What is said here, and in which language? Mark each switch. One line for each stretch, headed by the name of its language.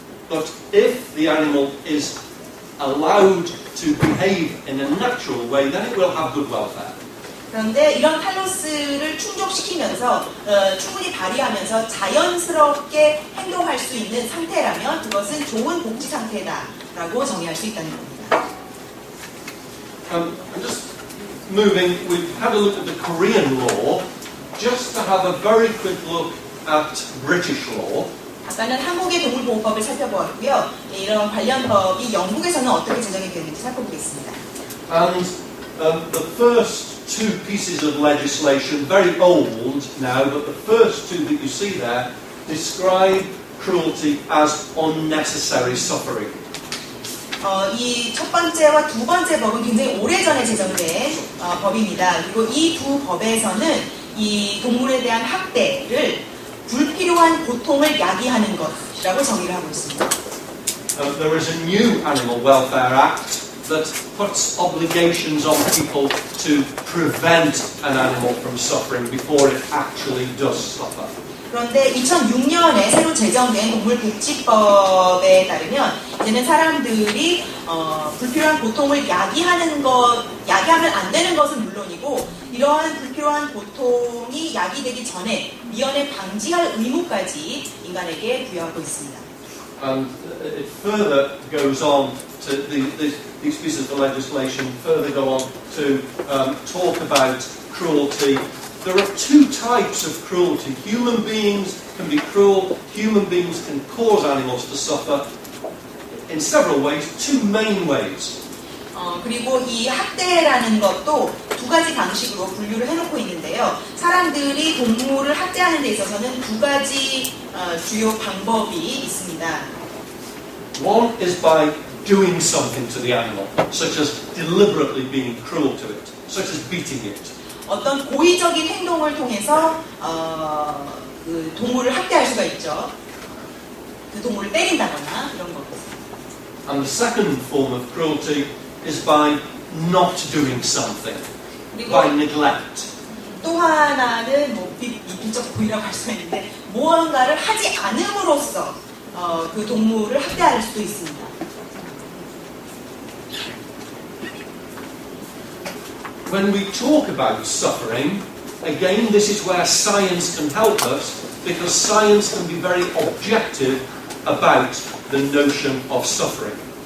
English: But if the animal is allowed to behave in a natural way, then it will have good welfare.
Korean: 그런데 이런 탈로스를 충족시키면서 충분히 발휘하면서 자연스럽게 행동할 수 있는 상태라면 그것은 좋은 복지 상태다라고 정의할 수 있다는 겁니다.
English: I'm just moving, we've had a look at the Korean law, just to have a very quick look at British law.
Korean: 아까는 한국의 동물보호법을 살펴보았고요. 이런 관련 법이 영국에서는 어떻게 제정이 되는지 살펴보겠습니다.
English: And the first two pieces of legislation, very old now, but the first two that you see there describe cruelty as unnecessary suffering.
Korean: 이 첫 번째와 두 번째 법은 굉장히 오래전에 제정된 법입니다. 그리고 이 두 법에서는 이 동물에 대한 학대를 불필요한 고통을 야기하는 것이라고 정의를 하고 있습니다.
English: There is a new Animal Welfare Act that puts obligations on people to prevent an animal from suffering before it actually does suffer.
Korean: 그런데 2006년에 새로 제정된 동물복지법에 따르면 이제는 사람들이 불필요한 고통을 야기하면 안 되는 것은 물론이고 이러한 불필요한 고통이 야기되기 전에 미연에 방지할 의무까지 인간에게 부여하고 있습니다.
English: And it further goes on to these pieces of legislation further go on to talk about cruelty. There are two types of cruelty. Human beings can be cruel. Human beings can cause animals to suffer in several ways. Two main ways.
Korean: 그리고 이 학대라는 것도 두 가지 방식으로 분류를 해놓고 있는데요. 사람들이 동물을 학대하는 데 있어서는 두 가지 주요 방법이 있습니다.
English: One is by doing something to the animal, such as deliberately being cruel to it, such as beating it.
Korean: 어떤 고의적인 행동을 통해서 그 동물을 학대할 수가 있죠. 그 동물을 때린다거나 이런 것.
English: And the second form of cruelty is by not doing something, by neglect.
Korean: 또 하나는 뭐 비적 고의라고 할 수 있는데 무언가를 하지 않음으로써 그 동물을 학대할 수도 있습니다.
English: When we talk about suffering, again, this is where science can help us, because science can be very objective about the notion of suffering.